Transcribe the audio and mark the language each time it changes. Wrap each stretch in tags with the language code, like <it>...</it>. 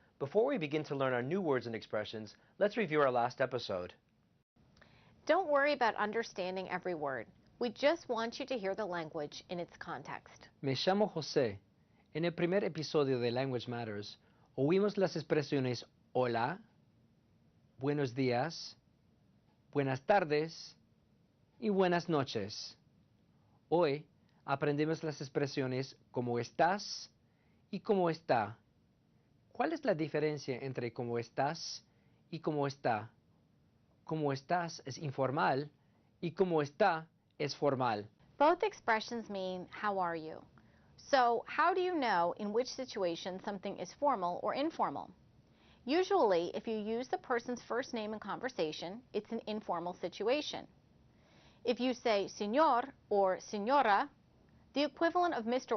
<en>Before we begin to learn our new words and expressions, let's review our last episode. Don't worry about understanding every word. We just want you to hear the language in its context.</en> <es>Me llamo José. En el primer episodio de Language Matters, oímos las expresiones hola, buenos días, buenas tardes y buenas noches. Hoy aprendemos las expresiones cómo estás y cómo está. ¿Cuál es la diferencia entre cómo estás y cómo está? Cómo estás es informal y cómo está es formal.</es> <en>Both expressions mean how are you. So how do you know in which situation something is formal or informal? Usually, if you use the person's first name in conversation, it's an informal situation. If you say señor or señora, the equivalent of Mr.</en>